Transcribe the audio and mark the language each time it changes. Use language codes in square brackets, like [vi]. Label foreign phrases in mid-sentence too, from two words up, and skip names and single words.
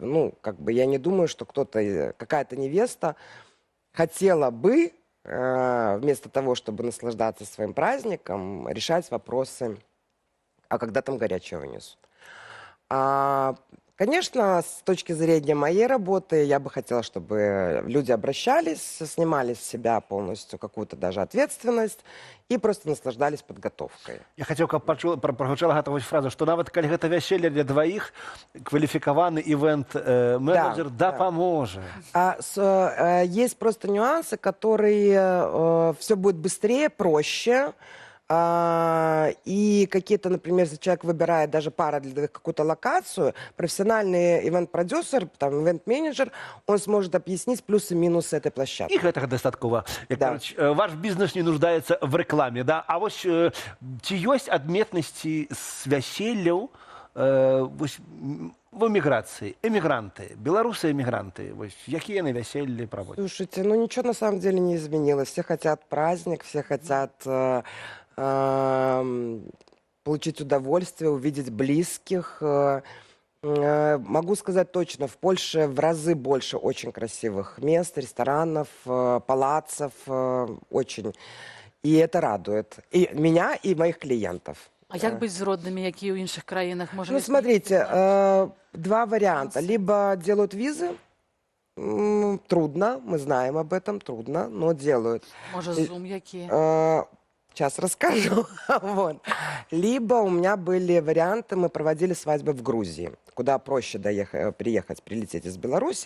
[ru] Ну, как бы я не думаю, что какая-то невеста хотела бы, вместо того, чтобы наслаждаться своим праздником, решать вопросы, а когда там горячее вынесут. Конечно, с точки зрения моей работы, я бы хотела, чтобы люди обращались, снимали с себя полностью какую-то даже ответственность и просто наслаждались подготовкой. Я хотел, [be] каб прагучала гэта вось фраза, што нават калі гэта вяселле [ru] для двоих, квалификованный ивент-менеджер [be] дапаможа. [ru] Есть просто нюансы, которые все будет быстрее, проще. И какие-то, например, если человек выбирает даже пара для двоих какую-то локацию, профессиональный ивент-продюсер, там, ивент-менеджер, он сможет объяснить плюсы и минусы этой площадки. [be] И гэтага дастаткова. [ru] Ваш бизнес не нуждается в рекламе, да? [be] А вось ці ёсць адметнасці з вяселляў [ru] в эмиграции, эмигранты, белорусы-эмигранты, какие на веселье проводят? Слушайте, ну ничего на самом деле не изменилось. Все хотят праздник, все хотят получить удовольствие, увидеть близких. Могу сказать точно, в Польше в разы больше очень красивых мест, ресторанов, палаццев, очень. И это радует и меня, и моих клиентов. [be] А як быць з роднымі, якія ў іншых краінах? [ru] Ну, смотрите, два варианта. Либо делают визы, трудно, мы знаем об этом, трудно, но делают. [be] Может, Zoom якія? [ru] Сейчас расскажу. Вот. Либо у меня были варианты, мы проводили свадьбы в Грузии, куда проще прилететь из Беларуси.